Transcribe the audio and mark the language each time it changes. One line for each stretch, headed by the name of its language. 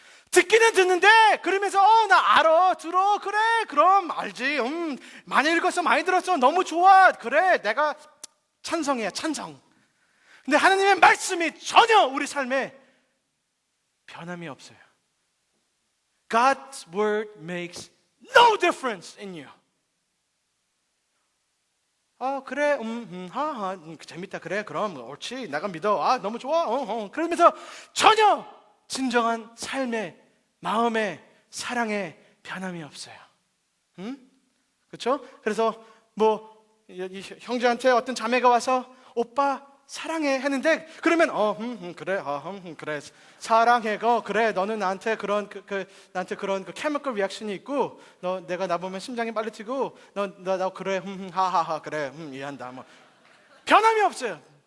Korean: 듣기는 듣는데 그러면서 나 알아, 들어, 그래, 그럼 알지, 많이 읽었어, 많이 들었어, 너무 좋아, 그래, 내가 찬성이야, 찬성. 근데 하나님의 말씀이 전혀 우리 삶에 변함이 없어요.
English: God's word makes no difference in you.
Korean: 그래, 재밌다, 그래, 그럼 옳지, 내가 믿어, 너무 좋아, 그러면서 전혀 진정한 삶의, 마음의, 사랑의 변함이 없어요. 그렇죠? 그래서 이 형제한테 어떤 자매가 와서 오빠 사랑해 했는데, 그러면 그래, 그래, 사랑해, 그래, 너는 나한테 그런 나한테 그런 케미컬 리액션이 있고, 내가 나 보면 심장이 빨리 뛰고, 나 그래, 하하하, 그래, 이해한다, 변함이 없어요.